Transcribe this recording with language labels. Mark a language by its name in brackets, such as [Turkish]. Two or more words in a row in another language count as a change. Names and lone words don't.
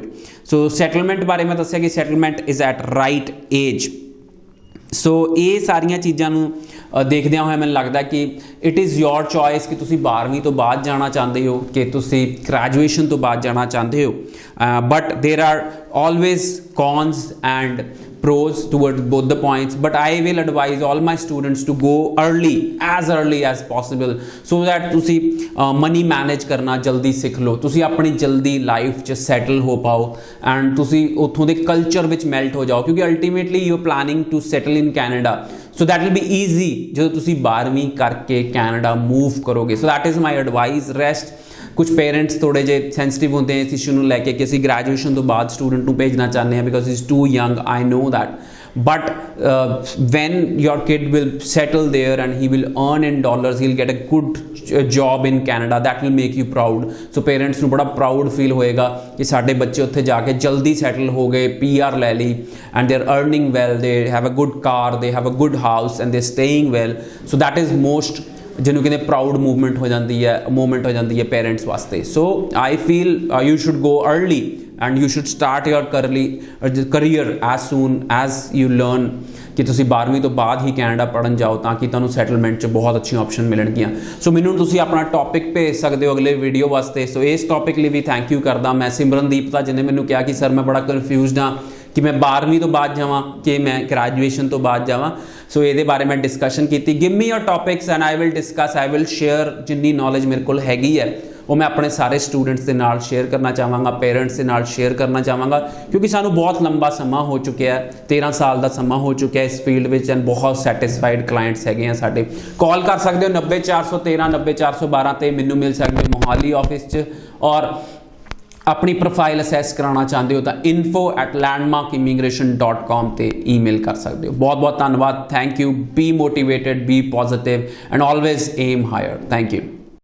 [Punjabi] ਸੋ ਸੈਟਲਮੈਂਟ ਬਾਰੇ ਮੈਂ ਦੱਸਿਆ ਕਿ ਸੈਟਲਮੈਂਟ [English] is at right age. [Punjabi] ਸੋ ਇਹ ਸਾਰੀਆਂ ਚੀਜ਼ਾਂ ਨੂੰ ਦੇਖਦਿਆਂ ਹੋਇਆ ਮੈਨੂੰ ਲੱਗਦਾ ਕਿ [English] it is your choice [Punjabi] ਕਿ ਤੁਸੀਂ 12ਵੀਂ ਤੋਂ ਬਾਅਦ ਜਾਣਾ ਚਾਹੁੰਦੇ ਹੋ ਕਿ ਤੁਸੀਂ ਗ੍ਰੈਜੂਏਸ਼ਨ ਤੋਂ ਬਾਅਦ ਜਾਣਾ ਚਾਹੁੰਦੇ ਹੋ. [English] But there are always cons and pros towards both the points, but I will advise all my students to go early as possible so that [Punjabi] ਤੁਸੀਂ money manage ਕਰਨਾ ਜਲਦੀ ਸਿੱਖ ਲਓ, ਤੁਸੀਂ ਆਪਣੀ ਜਲਦੀ ਲਾਈਫ 'ਚ ਸੈਟਲ ਹੋ ਪਾਓ ਐਂਡ ਤੁਸੀਂ ਉੱਥੋਂ ਦੇ ਕਲਚਰ ਵਿੱਚ ਮੈਲਟ ਹੋ ਜਾਓ, ਕਿਉਂਕਿ [English] ultimately you are planning to settle in Canada. So that will be easy [Punjabi] ਜਦੋਂ ਤੁਸੀਂ 12ਵੀਂ ਕਰਕੇ ਕੈਨੇਡਾ ਮੂਵ ਕਰੋਗੇ. [English] So that is my advice. [Punjabi] ਰੈਸਟ ਕੁਝ ਪੇਰੈਂਟਸ ਥੋੜ੍ਹੇ ਜਿਹੇ ਸੈਂਸਿਟਿਵ ਹੁੰਦੇ ਆ ਇਸ ਇਸ਼ੂ ਨੂੰ ਲੈ ਕੇ ਕਿ ਅਸੀਂ ਗ੍ਰੈਜੂਏਸ਼ਨ ਤੋਂ ਬਾਅਦ ਸਟੂਡੈਂਟ ਨੂੰ ਭੇਜਣਾ ਚਾਹੁੰਦੇ ਹਾਂ [English] because is too young. I know that. But when your kid will settle there and he will earn in dollars, he'll get a good job in Canada, that will make you proud. So parents [Punjabi] ਨੂੰ ਬੜਾ proud feel ਹੋਏਗਾ ਕਿ ਸਾਡੇ ਬੱਚੇ ਉੱਥੇ ਜਾ ਕੇ ਜਲਦੀ settle ਹੋ ਗਏ, PR ਲੈ ਲਈ [English] and they're earning well, they have a good car, they have a good house and they're staying well. So that is most [Punjabi] ਜਿਹਨੂੰ ਕਹਿੰਦੇ ਪ੍ਰਾਊਡ ਮੂਵਮੈਂਟ ਹੋ ਜਾਂਦੀ ਹੈ ਪੇਰੈਂਟਸ ਵਾਸਤੇ. [English] So I feel you should go early and you should start your career as soon as you learn [Punjabi] ਕਿ ਤੁਸੀਂ 12ਵੀਂ ਤੋਂ ਬਾਅਦ ਹੀ ਕੈਨੇਡਾ ਪੜ੍ਹਨ ਜਾਓ ਤਾਂ ਕਿ ਤੁਹਾਨੂੰ ਸੈਟਲਮੈਂਟ 'ਚ ਬਹੁਤ ਅੱਛੀਆਂ ਆਪਸ਼ਨ ਮਿਲਣਗੀਆਂ. ਸੋ ਮੈਨੂੰ ਤੁਸੀਂ ਆਪਣਾ ਟੌਪਿਕ ਭੇਜ ਸਕਦੇ ਹੋ ਅਗਲੇ ਵੀਡੀਓ ਵਾਸਤੇ. ਸੋ ਇਸ ਟੌਪਿਕ ਲਈ ਵੀ [English] thank you [Punjabi] ਕਰਦਾ ਮੈਂ ਸਿਮਰਨਦੀਪ ਦਾ, ਜਿਹਨੇ ਮੈਨੂੰ ਕਿਹਾ ਕਿ ਸਰ ਮੈਂ ਬੜਾ ਕਨਫਿਊਜ਼ਡ ਹਾਂ ਕਿ ਮੈਂ 12ਵੀਂ ਤੋਂ ਬਾਅਦ ਜਾਵਾਂ ਕਿ ਮੈਂ ਗ੍ਰੈਜੂਏਸ਼ਨ ਤੋਂ ਬਾਅਦ ਜਾਵਾਂ. ਸੋ ਇਹਦੇ ਬਾਰੇ ਮੈਂ ਡਿਸਕਸ਼ਨ ਕੀਤੀ. [English] Give me your topics and I will discuss, I will share [Punjabi] ਜਿੰਨੀ ਨੌਲੇਜ ਮੇਰੇ ਕੋਲ ਹੈਗੀ ਹੈ ਉਹ ਮੈਂ ਆਪਣੇ ਸਾਰੇ ਸਟੂਡੈਂਟਸ ਦੇ ਨਾਲ ਸ਼ੇਅਰ ਕਰਨਾ ਚਾਹਾਂਗਾ, ਪੇਰੈਂਟਸ ਦੇ ਨਾਲ ਸ਼ੇਅਰ ਕਰਨਾ ਚਾਹਾਂਗਾ, ਕਿਉਂਕਿ ਸਾਨੂੰ ਬਹੁਤ ਲੰਬਾ ਸਮਾਂ ਹੋ ਚੁੱਕਿਆ ਹੈ, 13 ਸਾਲ ਦਾ ਸਮਾਂ ਹੋ ਚੁੱਕਿਆ ਇਸ ਫੀਲਡ ਵਿੱਚ ਐਂਡ ਬਹੁਤ [English] satisfied clients [Punjabi] ਹੈਗੇ ਆ ਸਾਡੇ. ਕਾਲ ਕਰ ਸਕਦੇ ਹੋ 90413 90412 'ਤੇ ਮੈਨੂੰ ਮਿਲ ਸਕਦੇ ਹੋ ਮੋਹਾਲੀ ਆਫਿਸ 'ਚ. [Hindi] ਔਰ अपनी [English] profile assess [Hindi] कराना चाहते हो तो info@landmarkimmigration.com ते ईमेल कर सकते हो। बहुत बहुत धन्यवाद। [English] thank you. Be motivated, be positive and always aim higher. Thank you.